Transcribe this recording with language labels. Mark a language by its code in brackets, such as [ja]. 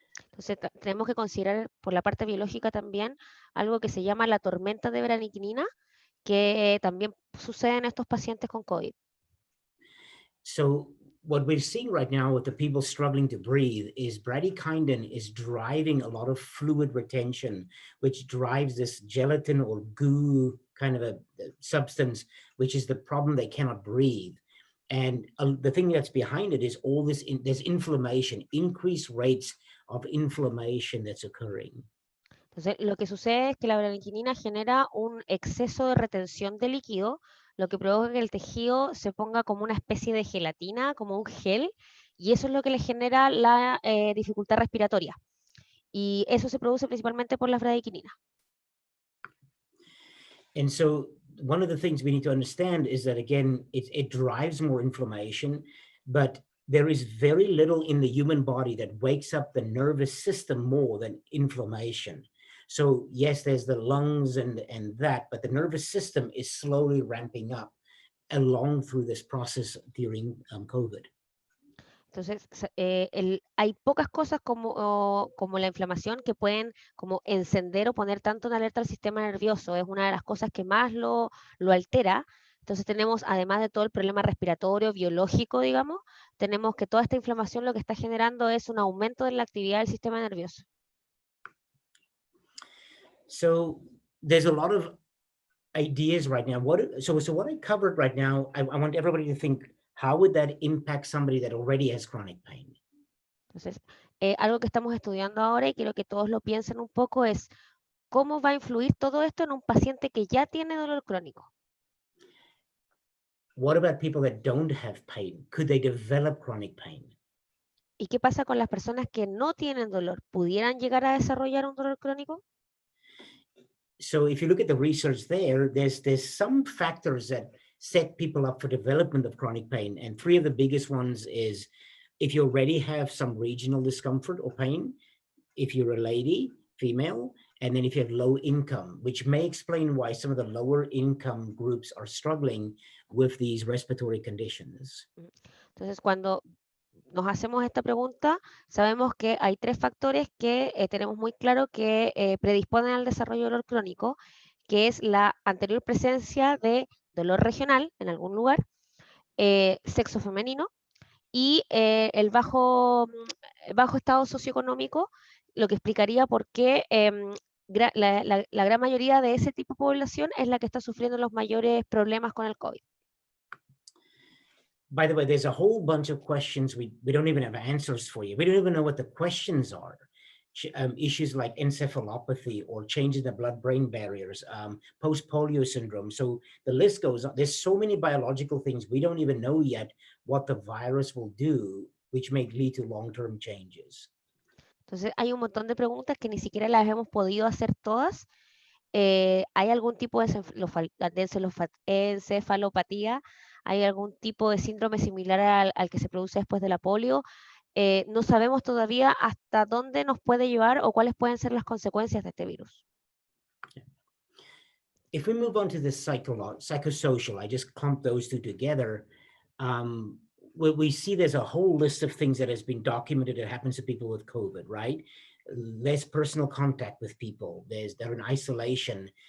[es] Entonces, tenemos que considerar por la parte biológica también algo que se llama la tormenta de bradykinin, que también sucede en estos pacientes con COVID. [en] So what we're seeing right now with the people struggling to breathe is bradykinin is driving a lot of fluid retention, which drives this gelatin or goo kind of a substance, which is the problem. They cannot breathe. And the thing that's behind it is all this, there's inflammation, increased rates of inflammation that's occurring. [es] Entonces, lo que sucede es que la bradykinin genera un exceso de retención de líquido, lo que provoca que el tejido se ponga como una especie de gelatina, como un gel, y eso es lo que le genera la dificultad respiratoria. Y eso se produce principalmente por las bradykininas. [en] And so one of the things we need to understand is that, again, it drives more inflammation, but there is very little in the human body that wakes up the nervous system more than inflammation. So yes, there's the lungs and that, but the nervous system is slowly ramping up along through this process during COVID. [es] Entonces, hay pocas cosas como la inflamación que pueden como encender o poner tanto en alerta al sistema nervioso. Es una de las cosas que más lo altera. Entonces tenemos, además de todo el problema respiratorio, biológico, digamos, tenemos que toda esta inflamación lo que está generando es un aumento de la actividad del sistema nervioso. [en] So there's a lot of ideas right now. So what I covered right now, I want everybody to think, how would that impact somebody that already has chronic pain? [es] Entonces, algo que estamos estudiando ahora y quiero que todos lo piensen un poco es cómo va a influir todo esto en un paciente que ya tiene dolor crónico. [en] What about people that don't have pain? Could they develop chronic pain? [es] ¿Y qué pasa con las personas que no tienen dolor? ¿Pudieran llegar a desarrollar un dolor crónico? [en] So if you look at the research there, there's some factors that set people up for development of chronic pain. And three of the biggest ones is if you already have some regional discomfort or pain, if you're a lady, female, and then if you have low income, which may explain why some of the lower income groups are struggling with these respiratory conditions. [es] Entonces, cuando nos hacemos esta pregunta, sabemos que hay tres factores que tenemos muy claro que predisponen al desarrollo de dolor crónico, que es la anterior presencia de dolor regional en algún lugar, sexo femenino y el bajo estado socioeconómico, lo que explicaría por qué la gran mayoría de ese tipo de población es la que está sufriendo los mayores problemas con el COVID. [en] By the way, there's a whole bunch of questions we don't even have answers for you. We don't even know what the questions are. Issues like encephalopathy or changes in the blood-brain barriers, post-polio syndrome. So the list goes on. There's so many biological things we don't even know yet what the virus will do, which may lead to long-term changes. [es] Entonces hay un montón de preguntas que ni siquiera las hemos podido hacer todas. ¿Hay algún tipo de encefalopatía? ¿Hay algún tipo de síndrome similar al que se produce después de la polio? No sabemos todavía hasta dónde nos puede llevar o cuáles pueden ser las consecuencias de este virus. [en] If we move on to the psychosocial, I just clumped those two together. We see there's a whole list of things that has been documented that happens to people with COVID, right? Less personal contact with people. They're in isolation.